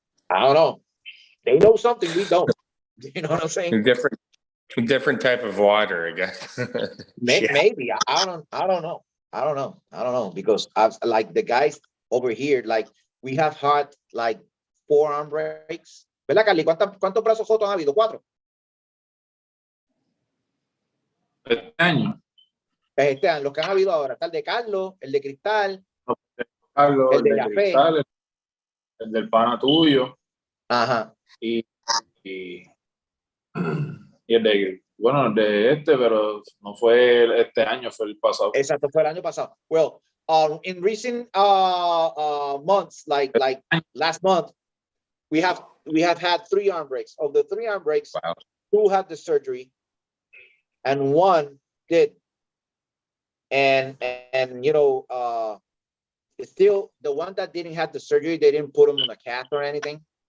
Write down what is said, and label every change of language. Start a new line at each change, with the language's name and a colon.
English: I don't know. They know something we don't. You know what I'm saying? Different type of water, I guess. Yeah. Maybe I don't know, because I've, like the guys over here, like we have had like 4 arm breaks.
Spanish: ¿Verdad, Carly? ¿Cuántos brazos rotos han habido? 4. Este año, Los que han habido ahora, está el de Carlos, el de Cristal, Carlos, el el de de Jafé. Cristal, el del pana tuyo Ajá. y el de, bueno, el de este, pero no fue este año, fue el pasado. Exacto, fue el año pasado.
English: Well, in recent months, like last month, we have had 3 arm breaks. Of the 3 arm breaks, Wow. 2 had the surgery and 1 did. And you know, still the one that didn't have the surgery, they didn't put him on a cast or anything.